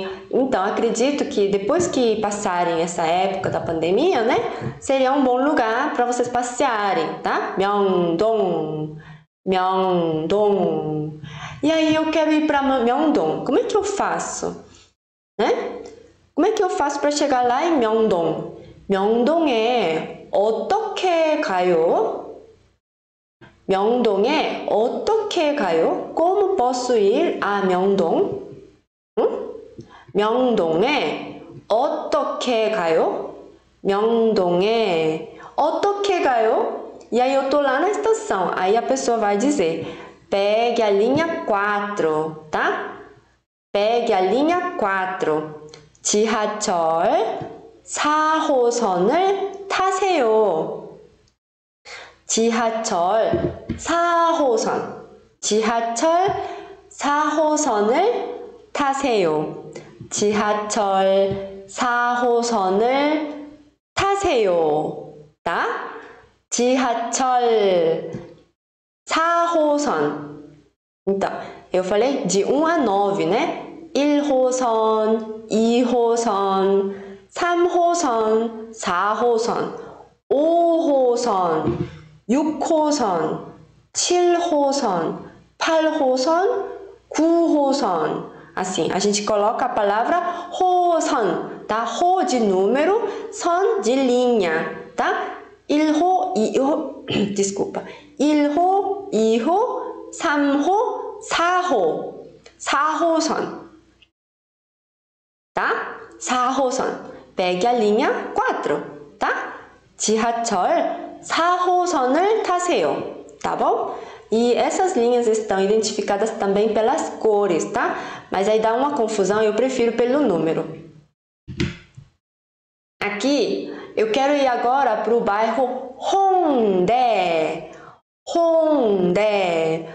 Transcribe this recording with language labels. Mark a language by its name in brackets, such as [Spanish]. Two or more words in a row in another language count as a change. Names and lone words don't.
[Portuguese] Então, acredito que depois que passarem essa época da pandemia, né? Seria um bom lugar para vocês passearem, tá? Myeongdong, Myeongdong. E aí eu quero ir para Myeongdong. Como é que eu faço? Né? Como é que eu faço para chegar lá em Myeongdong? [Korean] 명동에 어떻게 가요? 명동에 어떻게 가요? [Portuguese] Como posso ir a Myeongdong? [Korean] 명동에 어떻게 가요? 명동에 어떻게 가요? [Portuguese] E aí eu tô lá na estação. Aí a pessoa vai dizer: pegue a linha 4, tá? pegue a linha 4. [Korean] 지하철 4호선을 타세요. 지하철 4호선. 지하철 4호선을 타세요. 지하철 4호선을 타세요. tá? 지하철 4호선. [Portuguese] Então, eu falei de 1 a 9, né? [Korean] 1호선, 2호선, 3호선, 4호선, 5호선, 6호선, 7호선, 8호선, 9호선. [Portuguese] Assim, a gente coloca a palavra 호선, tá? 호 de número, 선 de linha, tá? [Korean] 1호, 2호, desculpa. 1호, 2호, 3호, 4호. 4호선. tá? 4호선. [Portuguese] pegue a linha 4, tá? [Korean] 지하철 4호선을 타세요, [Portuguese] tá bom? E essas linhas estão identificadas também pelas cores, tá? Mas aí dá uma confusão, eu prefiro pelo número. Aqui, eu quero ir agora para o bairro Hongdae. Hongdae.